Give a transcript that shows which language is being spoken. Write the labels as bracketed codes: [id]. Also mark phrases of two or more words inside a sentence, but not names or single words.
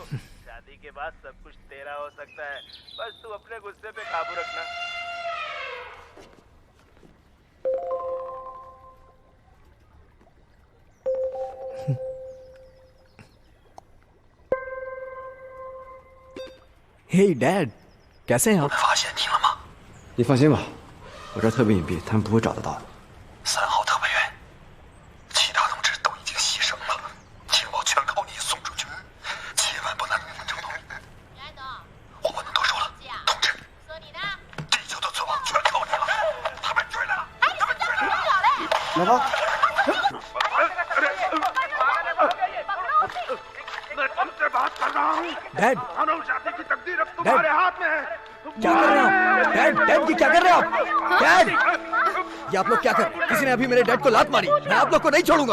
[hi] शादी के बाद सब कुछ तेरा हो सकता है, बस तू अपने गुस्से पे काबू रखना। हे डैड, कैसे हैं आप? [zh] 发现你了吗？你放心吧，我这儿特别隐蔽，他们不会找得到的。 3号特派员，其他同志都已经牺牲了，情报全靠你送出去，千万不能成同意。我不能多说了，同志，地球的存亡全靠你了，他们追来了，他们追来了。老婆， [hi] डैड, मानव जाति की तकदीर अब तुम्हारे हाथ में है। क्या कर रहे हो आप? डैड, डैड, ये क्या कर रहे हो आप? डैड, ये आप लोग क्या कर रहे हैं? किसी ने अभी मेरे डैड को लात मारी। मैं आप लोग को नहीं छोड़ूंगा।